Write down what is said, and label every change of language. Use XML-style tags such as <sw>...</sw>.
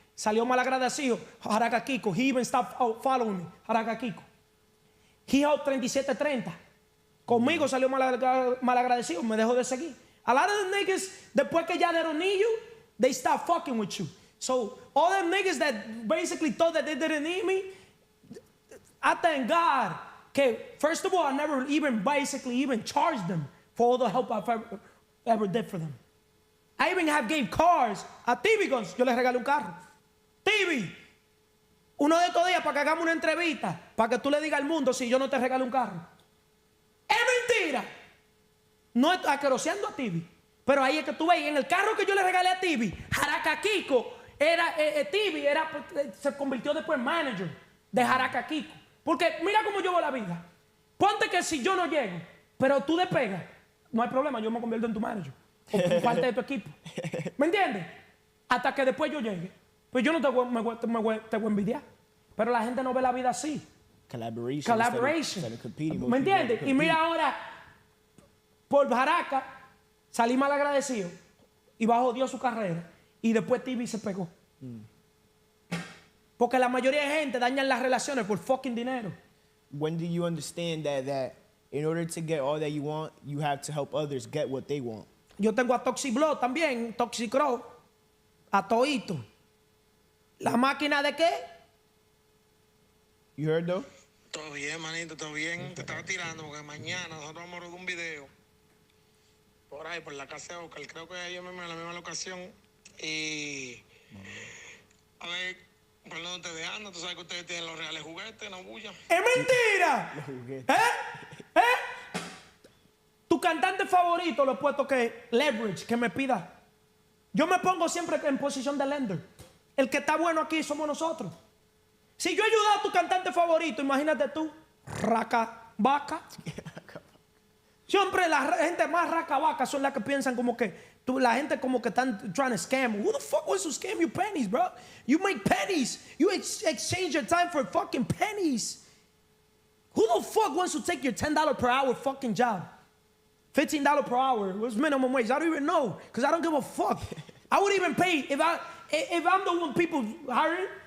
<es>Salió malagradecido, Haraka Kiko.</es> <en>He even stopped following me, Haraka Kiko. He helped 3730.</en> <es>Conmigo salió malagradecido, me dejó de seguir.</es> <en>A lot of the niggas,</en> <es>después que ya</es> <en>they don't need you, they stop fucking with you. So all them niggas that basically thought that they didn't need me, I thank God. Okay, first of all, I never even basically even charged them for all the help I've ever did for them. I even have gave cars a TV Guns.</en> <es>Yo les regalé un carro. TV, uno de estos días para que hagamos una entrevista, para que tú le digas al mundo si yo no te regalé un carro. Es mentira. No es asqueroseando a TV. Pero ahí es que tú ves, en el carro que yo le regalé a TV, Haraka Kiko, TV se convirtió después en manager de Haraka Kiko. Porque mira cómo yo veo la vida. Ponte que si yo no llego, pero tú despegas, no hay problema, yo me convierto en tu manager. O parte de tu equipo. ¿Me entiendes? Hasta que después yo llegue. Pues yo no te voy a envidiar. Pero la gente no ve la vida así.</es> <en>Collaboration. Instead of competing.</en> <es>¿Me entiendes? Y mira ahora, por Haraka, salí mal agradecido y bajó Dios su carrera. Y después TV se pegó. Porque la mayoría de gente dañan las relaciones por fucking dinero.</es> <en>When do you understand that in order to get all that you want, you have to help others get what they want?</en> <es>Yo tengo a Toxiblo también, Toxicro, a Toito. ¿La máquina de qué?</es> <en>You heard though?</en> <es>Todo bien, manito, todo bien. Te estaba tirando porque mañana nosotros vamos a rodar un video por ahí, por la casa de Oscar. Creo que ellos mismos en la misma locación. Y a ver, por donde ustedes andan, tú sabes que ustedes tienen los reales juguetes, no bulla. ¡Es mentira! ¿Eh? Tu cantante favorito lo he puesto que leverage, que me pida. Yo me pongo siempre en posición de lender. El que está bueno aquí somos nosotros. Si yo he ayudado a tu cantante favorito, imagínate tú, raca vaca. Siempre la gente más raca vaca son las que piensan como que la gente como que están</es> <en>trying to scam. Who the fuck wants to scam you pennies, bro? You make pennies. You exchange your time for fucking pennies. Who the fuck wants to take your $10 per hour fucking job? $15 per hour was minimum wage. I don't even know because I don't give a fuck. I would even pay if I'm the one people hiring.</en>